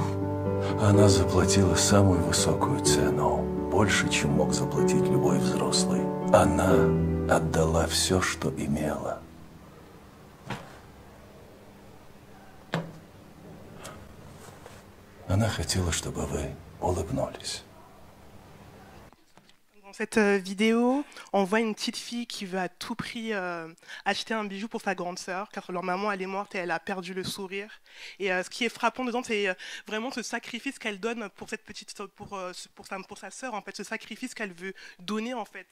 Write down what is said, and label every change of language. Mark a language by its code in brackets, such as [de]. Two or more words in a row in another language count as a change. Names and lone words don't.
[ru] Она заплатила самую высокую цену. Больше, чем мог заплатить любой взрослый. Она отдала все, что имела. Она хотела, чтобы вы улыбнулись. [fr] Dans cette vidéo, on voit une petite fille qui veut à tout prix acheter un bijou pour sa grande sœur, car leur maman elle est morte et elle a perdu le sourire. Et ce qui est frappant dedans, c'est vraiment ce sacrifice qu'elle donne pour cette petite, pour sa sœur en fait, ce sacrifice qu'elle veut donner en fait.